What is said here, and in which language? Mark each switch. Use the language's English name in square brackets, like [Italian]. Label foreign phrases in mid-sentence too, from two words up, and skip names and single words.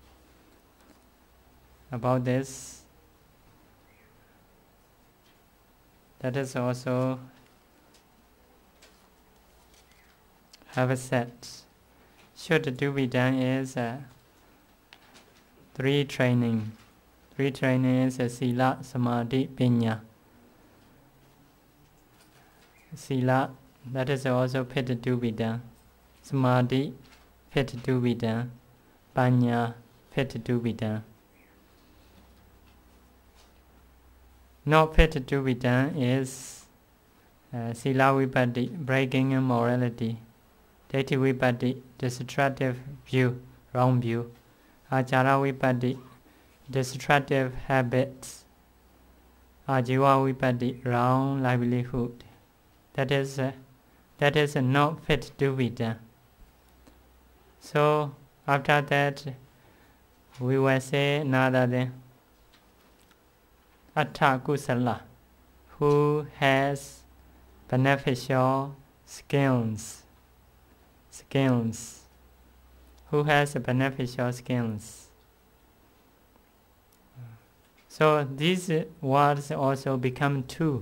[English] About this, that is also have said. Should do be done is three training. Three training is [Pali] sila, samadhi, pinya. [English] Sila, that is also fit to be done. Samadhi, fit to be done. Panya, fit to be done. Not fit to be done is [Pali] sila vipatti, [English] breaking immorality. [Pali] Dati vipatti, [English] destructive view, wrong view. [Pali] Achara vipatti, [English] destructive habits. [Pali] Ajiva vipatti, [English] wrong livelihood. That is not fit to be done. So after that, we will say another thing. [Pali] Atta kusala, [English] who has beneficial skills. Who has beneficial skills. So these words also become two.